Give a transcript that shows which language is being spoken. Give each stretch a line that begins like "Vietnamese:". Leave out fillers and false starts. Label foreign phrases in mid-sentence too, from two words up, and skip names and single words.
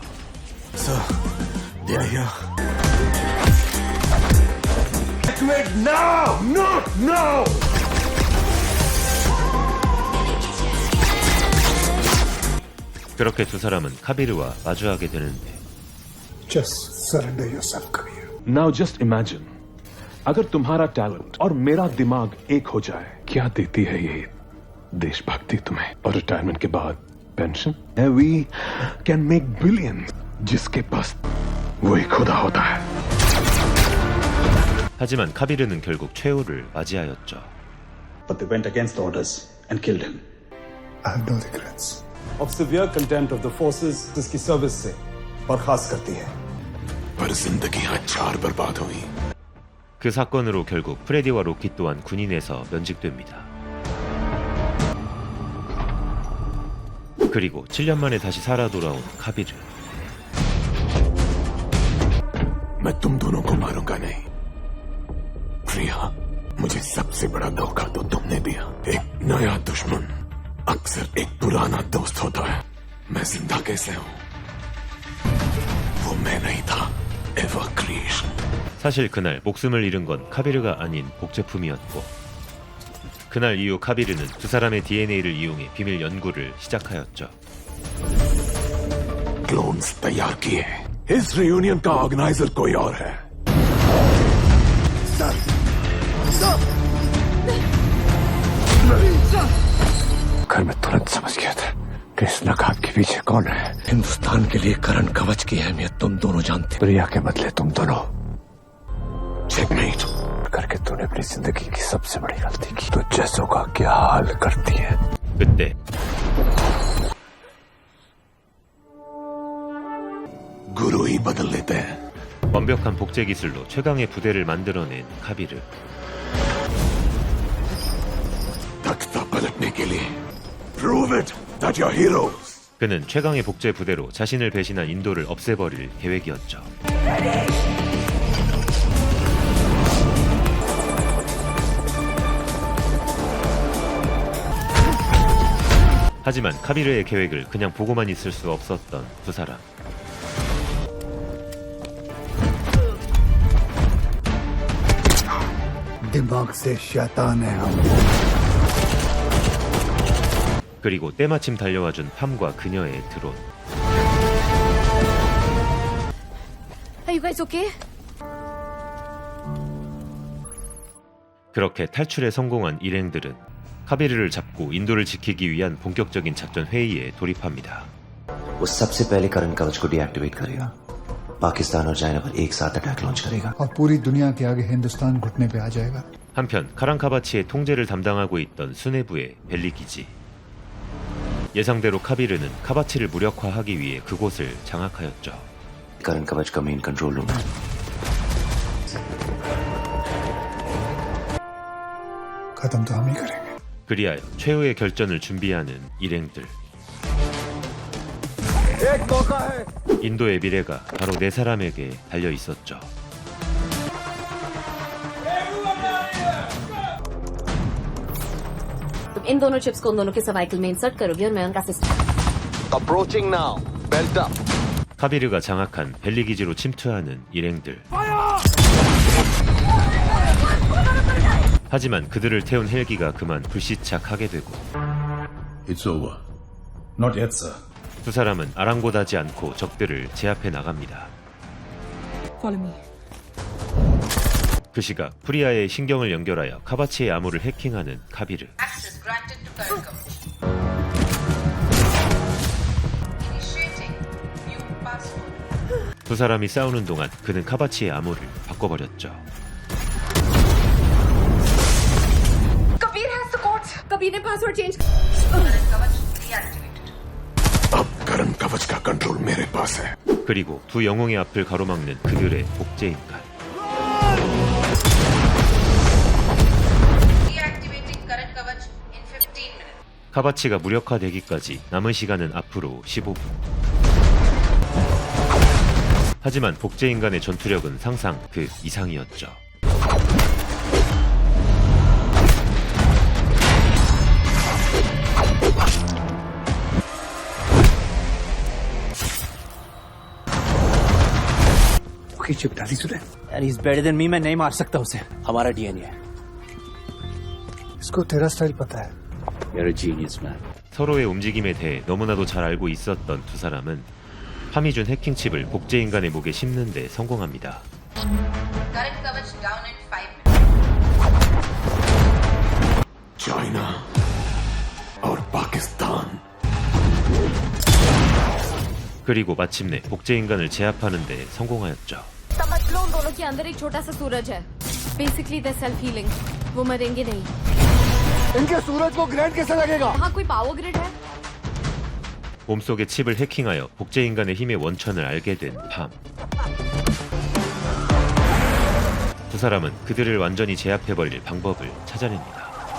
English: Sir, they're here. Evacuate now! Not now!
Korean: 그렇게 두 사람은 카비르와 마주하게 되는데
English: just surrender yourself, Kabir. Now just imagine,
Hindi: अगर तुम्हारा टैलेंट और मेरा दिमाग एक हो जाए, क्या देती है ये देशभक्ति तुम्हें? और रिटायरमेंट के बाद पेंशन?
English: We can make billions.
Hindi: जिसके पास वही खुदा होता है.
Korean: 하지만 카비르는 결국 최후를 맞이하였죠.
English: But they went against orders and killed him. I have no regrets. Of severe contempt of the forces
Hindi: जिसकी सर्विस से बर्खास्त करती है। पर जिंदगियां चार बर्बाद हुई।
Korean: 그 사건으로 결국 프레디와 로키 또한 군인에서 면직됩니다. 그리고 7년 만에 다시 살아 돌아온 카비르.
Hindi: मैं तुम दोनों को मारूंगा नहीं। प्रिया, मुझे सबसे बड़ा धोखा तो तुमने दिया। एक नया दुश्मन अक्सर एक पुराना दोस्त होता है। मैं जिंदा कैसे हूं? वो मैं नहीं था, एवा क्रीश।
Korean: 사실 그날 목숨을 잃은 건 카비르가 아닌 복제품이었고 그날 이후 카비르는 두 사람의 DNA를 이용해 비밀 연구를 시작하였죠.
Hindi: क्लोन्स तैयार किए। इस रियूनियन का ऑर्गेनाइजर कोई और है। घर में तुरंत समझ गया था कि इस नकाब के पीछे कौन है। हिंदुस्तान के लिए करण कवच की अहमियत तुम दोनों जानते। प्रिया के बदले तुम दोनों चेकमेट करके तूने अपनी जिंदगी की सबसे बड़ी गलती की। तो जैसों का क्या हाल करती है।
Korean: 그때
Hindi: गुरु ही बदल लेते हैं।
Korean: 완벽한 복제 기술로 최강의 부대를 만들어낸 카비르.
Hindi: तख्ता पलटने के लिए
English: prove it that you're heroes.
Korean: 그는 최강의 복제 부대로 자신을 배신한 인도를 없애버릴 계획이었죠. 하지만 카비르의 계획을 그냥 보고만 있을 수 없었던 두 사람.
Hindi: दिमाग से शैतान है हम।
Korean: 그리고 때마침 달려와준 팜과 그녀의 드론.
English: Are you guys okay?
Korean: 그렇게 탈출에 성공한 일행들은 카비르를 잡고 인도를 지키기 위한 본격적인 작전 회의에 돌입합니다.
Hindi: वो सबसे पहले करण कवच को डीएक्टिवेट करेगा पाकिस्तान और चाइना पर एक साथ
English: attack launch
Hindi: करेगा और पूरी दुनिया के आगे हिंदुस्तान घुटने पे आ जाएगा।
Korean: 한편 카란카바치의 통제를 담당하고 있던 수뇌부의 벨리 기지. 예상대로 카비르는 카바치를 무력화하기 위해 그곳을 장악하였죠.
Hindi: करंट कवच का
English: main control room
Hindi: है खत्म तो हम ही करेंगे।
Korean: 그리하여 최후의 결전을 준비하는 일행들. 인도의 미래가 바로 네 사람에게 달려 있었죠.
Hindi: तुम इन दोनों चिप्स को उन दोनों के सर्वाइकल में इंसर्ट करोगे और मैं उनका सिस्टम
English: Approaching now. Belt up.
Korean: 카비르가 장악한 벨리 기지로 침투하는 일행들. 하지만 그들을 태운 헬기가 그만 불시착하게 되고
English: It's over. Not yet, sir.
Korean: 두 사람은 아랑곳하지 않고 적들을 제압해 나갑니다.
English: Follow me.
Korean: 그 시각 프리아의 신경을 연결하여 카바치의 암호를 해킹하는 카비르. 두 사람이 싸우는 동안 그는 카바치의 암호를 바꿔버렸죠.
English: कबीर has the codes.
Hindi: कबीर ने
English: password change
Hindi: अब करण कवच का कंट्रोल मेरे पास है।
Korean: 그리고 두 영웅의 앞을 가로막는 그들의 복제인간. 카바치가 무력화되기까지 남은 시간은 앞으로 15분. 하지만 복제인간의 전투력은 상상 그 이상이었죠.
Hindi: चिप डाली तूने? यार
English: he's better than me
Hindi: मैं नहीं मार सकता उसे हमारा डीएनए है इसको तेरा स्टाइल पता है।
English: You're a genius man
Korean: 서로의 움직임에 대해 너무나도 잘 알고 있었던 두 사람은 파미준 해킹칩을 복제인간의 목에 심는 데 성공합니다.
Hindi: चाइना और पाकिस्तान
Korean: 그리고 마침내 복제인간을 제압하는 데 성공하였죠.
Hindi: समझ लो उन दोनों के अंदर एक छोटा सा सूरज है
English: basically the self healing
Hindi: वो मरेंगे नहीं इनके सूरज को ग्रैंड कैसे लगेगा? यहाँ कोई
English: power grid
Hindi: है
Korean: 몸속의 칩을 해킹하여 복제인간의 힘의 원천을 알게 된 팜. 두 사람은 그들을 완전히 제압해버릴 방법을 찾아냅니다.